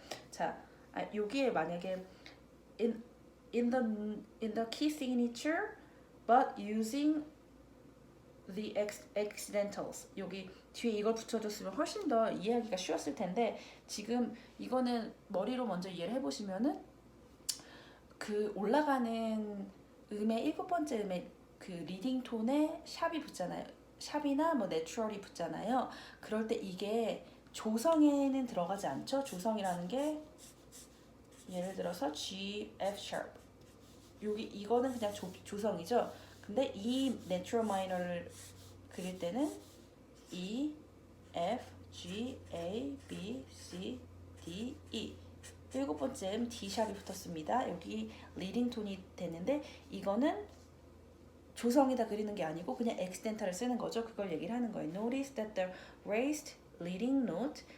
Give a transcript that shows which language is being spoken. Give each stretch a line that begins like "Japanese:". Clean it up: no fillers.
Korean: 자, 여기에 만약에
English: in the key signature but using the accidentals.
Korean: 여기 뒤에 이걸 붙여줬으면 훨씬 더 이해하기가 쉬웠을 텐데 지금 이거는 머리로 먼저 이해를 해보시면은 그 올라가는 음의 일곱 번째 음의 그 리딩 톤에 샵이 붙잖아요. 샵이나 뭐 내추럴이 붙잖아요. 그럴 때 이게 조성에는 들어가지 않죠. 조성이라는 게 예를 들어서 G, F sharp. 여기 이거는 그냥 조성이죠. 근데 이 natural minor를 그릴 때는 E, F, G, A, B, C, D, E. 일곱 번째 M D 샵이 붙었습니다. 여기 리딩 톤이 됐는데 이거는 조성에다 그리는 게 아니고 그냥 accidental을 쓰는 거죠. 그걸 얘기를 하는 거예요.
English: Notice that the raised leading note.